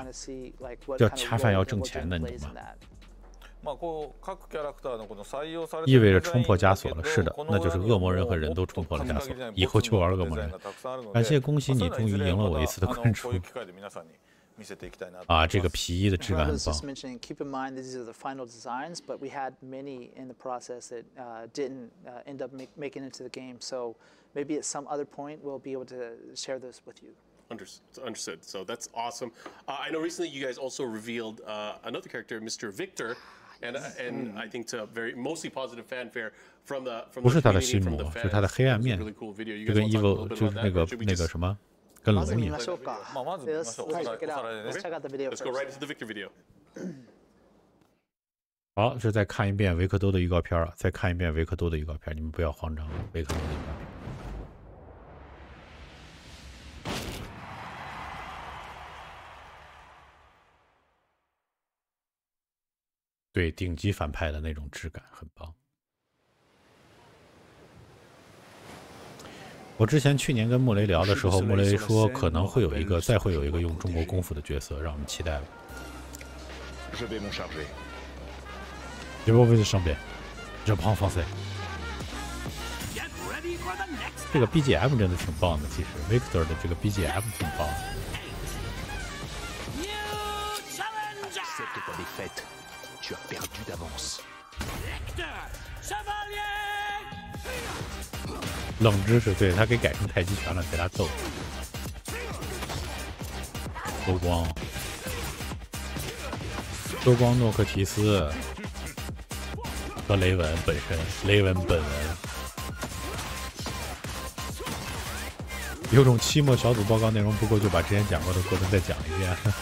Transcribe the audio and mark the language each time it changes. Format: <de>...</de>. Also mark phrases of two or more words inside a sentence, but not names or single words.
<zh>要恰饭要挣钱的，你懂吗？意味着冲破枷锁了，是的，那就是恶魔人和人都冲破了枷锁，以后就玩恶魔人。感谢，恭喜你，终于赢了我一次的关注。啊，这个皮衣的质感很棒。</zh> <en>Keep in mind these are the final designs, but we had many in the process that didn't end up making into the game. So maybe at some other point we'll be able to share this with you. Understood. So that's awesome. I know recently you guys also revealed another character, Mr. Victor, and I think to mostly positive fanfare from the</en> <zh>不是他的心魔，是他的黑暗面。就跟 evil 就是那个什么，跟龙一样。</zh> <en>Let's go right into the Victor video.</en> <zh>好，这再看一遍维克多的预告片啊，再看一遍维克多的预告片，你们不要慌张，维克多的预告片。对，顶级反派的那种质感很棒。我之前去年跟穆雷聊的时候，穆雷说可能会有一个，再会有一个用中国功夫的角色，让我们期待吧。</zh> <fr>Je vais vous charger. Je prends français.</fr> <zh>这个 BGM 真的挺棒的，其实 Victor 的这个 BGM 挺棒的。</zh> <fr>Tu as perdu d'avance.</fr> <zh>冷知识，对他给改成太极拳了，给他揍。周光诺克提斯和雷文本身，雷文本文，有种期末小组报告内容不够就把之前讲过的过程再讲一遍。</zh>